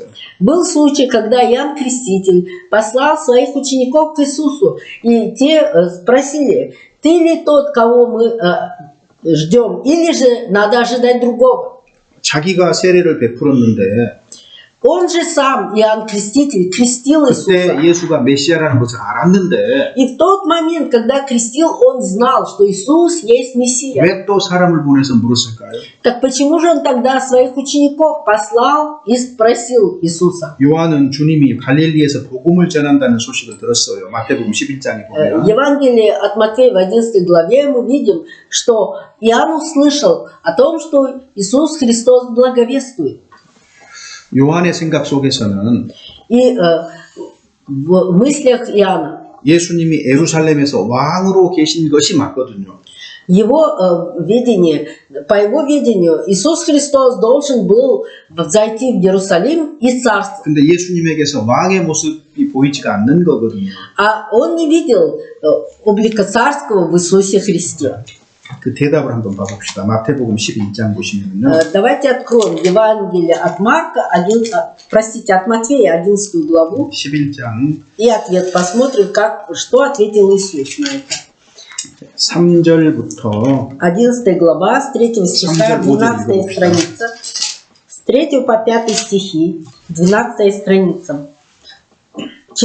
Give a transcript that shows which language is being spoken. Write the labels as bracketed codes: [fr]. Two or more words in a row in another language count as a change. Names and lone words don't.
[ru] Был случай, когда Иоанн Креститель послал своих учеников к Иисусу, и те спросили: ты ли тот, кого мы ждем, или же надо ожидать другого? [ko] 자기가 세례를 베풀었는데 [ru] Он же сам, Иоанн Креститель, крестил Иисуса. [ko] 그때 예수가 메시아라는 것을 알았는데 [ru] И в тот момент, когда крестил, он знал, что Иисус есть Мессия. [ko] 왜 또 사람을 보내서 물었을까요? [ru] Так почему же он тогда своих учеников послал и спросил Иисуса? [ko] 요한은 주님이 갈릴리에서 복음을 전한다는 소식을 들었어요. 마태복음 11장에 보면. [ru] В Евангелии от Матфея в 11 главе мы видим, что Иоанн услышал о том, что Иисус Христос благовествует. [ko] 요한의 생각 속에서는 [ru] И в мыслях Иоанна, [ko] 예수님이 예루살렘에서 왕으로 계신 것이 맞거든요. [ru] его видение, по его видению, Иисус Христос должен был зайти в Иерусалим и царствовать. [ko] 근데 예수님에게서 왕의 모습이 보이지가 않는 거거든요. [ru] А он не видел облика царского в Иисусе Христе. [ko] 그 대답을 한번 봐봅시다. 마태복음 12장 보시면요. [ru] Давайте откроем Евангелие от Марка, от Матфея, 11 главу, [ko] 11장 [ru] и ответ посмотрим, что ответил Иисус на это. [ko] 3절부터 [ru] 11 глава, с 3 стиха, 12 страница, с 3 по 5 стихи, 12 страница.